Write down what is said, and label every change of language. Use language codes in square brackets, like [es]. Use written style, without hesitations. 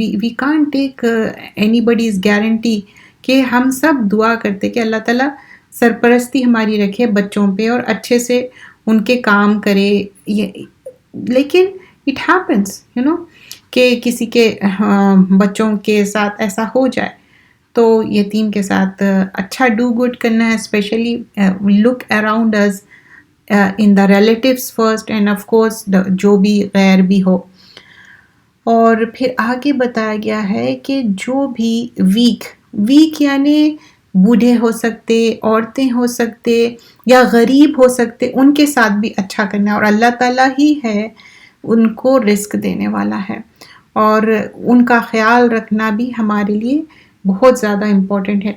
[en] we can't take anybody's guarantee [ur] کہ ہم سب دعا کرتے کہ اللہ تعالیٰ سرپرستی ہماری رکھے بچوں پہ اور اچھے سے ان کے کام کرے. لیکن [en] it happens [ur] کہ کسی کے بچوں کے ساتھ ایسا ہو جائے, تو یتیم کے ساتھ اچھا [en] do good [ur] کرنا ہے. [en] specially look around is in the relatives first, and of course [ur] جو بھی غیر بھی ہو. اور پھر آگے بتایا گیا ہے کہ جو بھی ویک یعنی بوڑھے ہو سکتے, عورتیں ہو سکتے یا غریب ہو سکتے, ان کے ساتھ بھی اچھا کرنا ہے. اور اللہ تعالیٰ ہی ہے ان کو رزق دینے والا ہے, اور ان کا خیال رکھنا بھی ہمارے لیے بہت زیادہ امپورٹنٹ ہے.